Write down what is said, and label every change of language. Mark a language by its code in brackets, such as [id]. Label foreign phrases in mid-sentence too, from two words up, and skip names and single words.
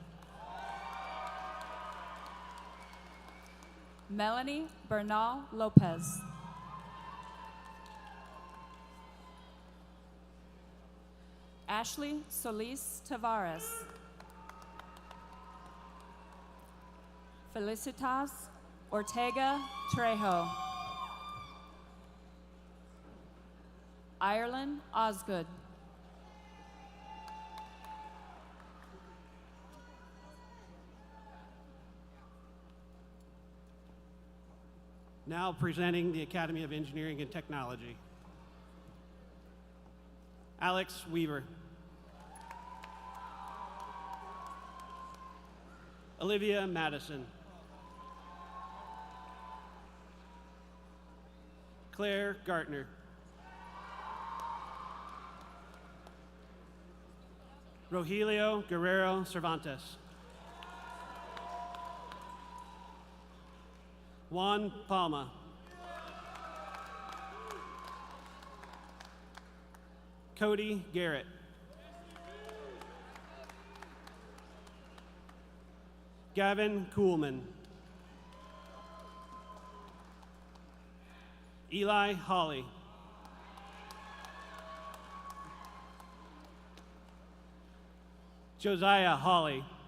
[en] Melanie Bernal Lopez. Ashley Solis Tavares. Felicitas Ortega Trejo. Ireland Osgood. Now presenting the Academy of Engineering and Technology. Alex Weaver. Olivia Madison. Claire Gartner. Rogelio Guerrero Cervantes. Juan Palma. Cody Garrett. Gavin Kuhlman. Eli Hawley. Josiah Hawley.